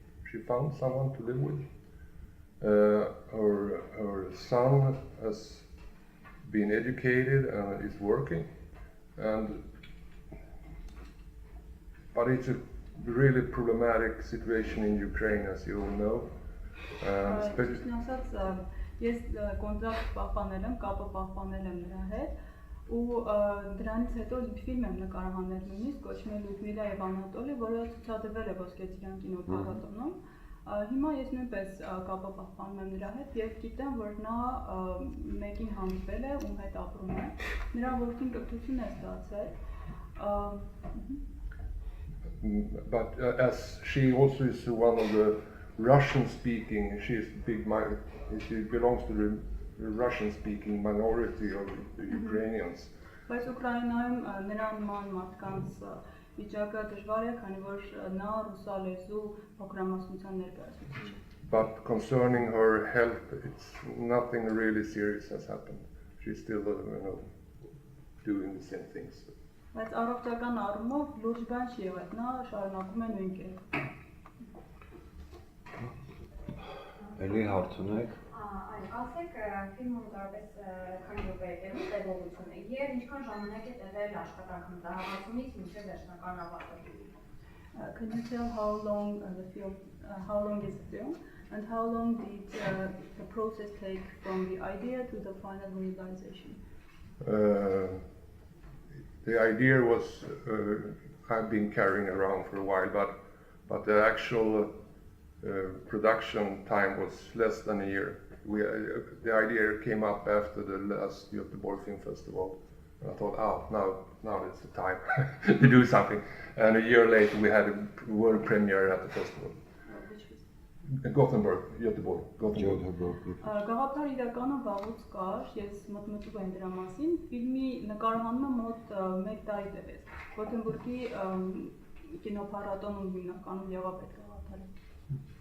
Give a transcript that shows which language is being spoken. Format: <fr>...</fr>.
<en>She found someone to live with. Her son has been educated and is working, but it's a really problematic situation in Ukraine, as you all know.</en> <hy>Ճիշտն ասած, ես կոնտակտ պահպանել եմ, կապը պահպանել եմ նրա հետ ու դրանից հետո ֆիլմ եմ նկարահանել նույնիսկ կոչվում է Լյուդմիլա եւ Անատոլի, որը ցուցադրվել է Ոսկեծիրան կինոփառատոնում։ Հիմա ես նույնպես կապը պահպանում եմ նրա հետ եւ գիտեմ, որ նա մեկին հանդիպել է, ում հետ ապրում է։ Նրա որդին կրթություն է ստացել։</hy> <en>But as she also is one of the Russian-speaking, she belongs to the Russian-speaking minority of the Ukrainians.</en> <hy>Բայց Ուկրաինայում նրան նման մարդկանց վիճակը դժվար է, քանի որ նա ռուսալեզու փոքրամասնության ներկայացուցիչ է։</hy> <en>But concerning her health, it's nothing really serious has happened. She's still, doing the same things.</en> <hy>Բայց առողջական առումով լուրջ բան չի եղել, նա շարունակում է նույն կերպ։ Էլի հարց ունեք։ Այո, ասեք ֆիլմը դարպես քանի րոպե է տևում տևողությունը եւ ինչքան ժամանակ է տևել աշխատանքը մտահղացումից մինչեւ վերջնական ավարտը։</hy> <en>Can you tell how long how long is the film and how long did the process take from the idea to the final realization? The idea was I've been carrying around for a while, but the actual production time was less than a year. The idea came up after the last Göteborg Film Festival. And I thought, now it's the time to do something. And a year later, we had a world premiere at the festival. Gothenburg, Göteborg.</en> <hy>Գաղափար իրականում վաղուց կար, ես մտմտում եմ դրա մասին, ֆիլմի նկարահանումը մոտ 1 տարի տևեց։ Գոթենբուրգի կինոփառատոնում հիմնականում եղավ այդ գաղափարը։</hy>